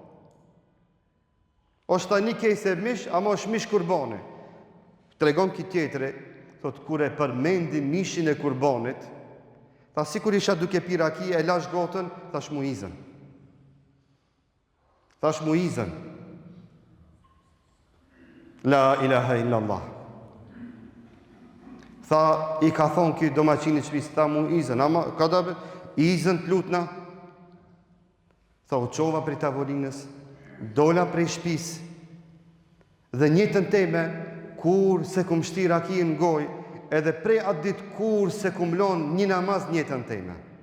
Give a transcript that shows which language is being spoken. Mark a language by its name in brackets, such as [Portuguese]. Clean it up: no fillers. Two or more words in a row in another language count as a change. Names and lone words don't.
[Albanian] Është ta një kejse mish, ama është mish kurbani. Tregon ki tjetëri, thot, kur e përmendi mishin e kurbanit, tha si kur isha duke pi raki, e lash gotën, thash mu izën. Thash mu izën. [Arabic] لا إله إلا الله. [Albanian] Tha, i ka thonë ki domaqinit shpis, tha mu izën, ama ka dabe, izën të lutna. Tha, u qova për tavolinës, dola prej shpis, dhe njëtën teme, kur se kum shti raki në goj, edhe prej atë dit kur se kum lon një namaz njëtën teme.